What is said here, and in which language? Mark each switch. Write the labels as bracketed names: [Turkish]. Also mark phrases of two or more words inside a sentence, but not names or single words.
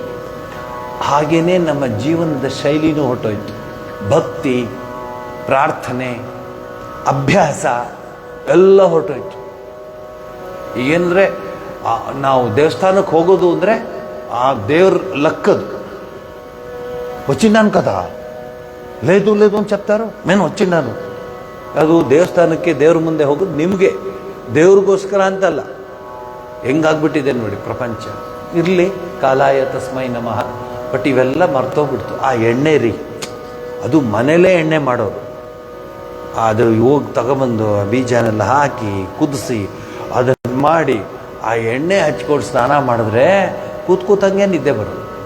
[Kannada] ಹಾಗೇನೇ ನಮ್ಮ ಜೀವನದ ಶೈಲಿನೂ ಹೊರಟೋಯ್ತು. ಭಕ್ತಿ, ಪ್ರಾರ್ಥನೆ, ಅಭ್ಯಾಸ ಎಲ್ಲ ಹೊರಟೋಯ್ತು. ಏನಂದರೆ ನಾವು ದೇವಸ್ಥಾನಕ್ಕೆ ಹೋಗೋದು ಅಂದರೆ ಆ ದೇವ್ರ ಲಕ್ಕದು. [Telugu] వచ్చిండాను కదా, లేదు ಅಂತ చెప్తారు, నేను వచ్చిండాను. [Kannada] ಅದು ದೇವಸ್ಥಾನಕ್ಕೆ ದೇವ್ರ ಮುಂದೆ ಹೋಗೋದು ನಿಮಗೆ, ದೇವ್ರಿಗೋಸ್ಕರ ಅಂತಲ್ಲ. ಹೆಂಗಾಗ್ಬಿಟ್ಟಿದೆ ನೋಡಿ ಪ್ರಪಂಚ. ಇರಲಿ, [Sanskrit] ಕಾಲಾಯ ತಸ್ಮೈ ನಮಃ. [Kannada] ಬಟ್ ಇವೆಲ್ಲ ಮರ್ತೋಗ್ಬಿಡ್ತು. ಆ ಎಣ್ಣೆ ರೀ, ಅದು ಮನೇಲೇ ಎಣ್ಣೆ ಮಾಡೋರು. ಅದು ಹೋಗಿ ತಗೊಬಂದು ಬೀಜನೆಲ್ಲ ಹಾಕಿ ಕುದಿಸಿ ಅದನ್ನು ಮಾಡಿ ಆ ಎಣ್ಣೆ ಹಚ್ಕೊಂಡು ಸ್ನಾನ ಮಾಡಿದ್ರೆ ಕೂತ್ಕೂತಂಗೆ ನಿದ್ದೆ ಬರೋದು.